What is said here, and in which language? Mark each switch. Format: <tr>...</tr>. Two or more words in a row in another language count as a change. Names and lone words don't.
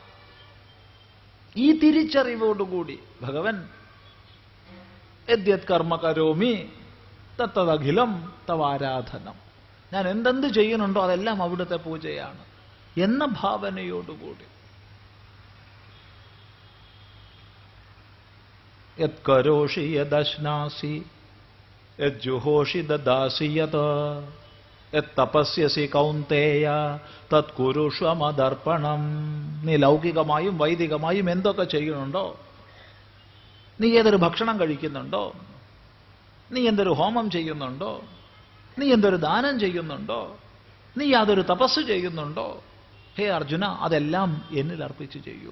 <ml>ഈ തിരിച്ചറിവോടുകൂടി ഭഗവൻ</ml> <sa>യദ്യത് കർമ്മ കരോമി തത്തദഖിലം തവാരാധനം,</sa> <ml>ഞാൻ എന്തെന്ത് ചെയ്യുന്നുണ്ടോ അതെല്ലാം അവിടുത്തെ പൂജയാണ് എന്ന ഭാവനയോടുകൂടി</ml> <sa>യത് കരോഷി യദശ്നാസി യജ്ജുഹോഷി ദദാസി യത് തപസ്യസി കൗന്തേയ തത് കുരുഷ്വമദർപ്പണം.</sa> <ml>നീ ലൗകികമായും വൈദികമായും എന്തൊക്കെ ചെയ്യുന്നുണ്ടോ, നീ ഏതൊരു ഭക്ഷണം കഴിക്കുന്നുണ്ടോ, നീ എന്തൊരു ഹോമം ചെയ്യുന്നുണ്ടോ? നീ എന്തൊരു ദാനം ചെയ്യുന്നുണ്ടോ? നീ യാതൊരു തപസ് ചെയ്യുന്നുണ്ടോ? ഹേ അർജുന, അതെല്ലാം എന്നിൽ അർപ്പിച്ച് ചെയ്യൂ.</ml>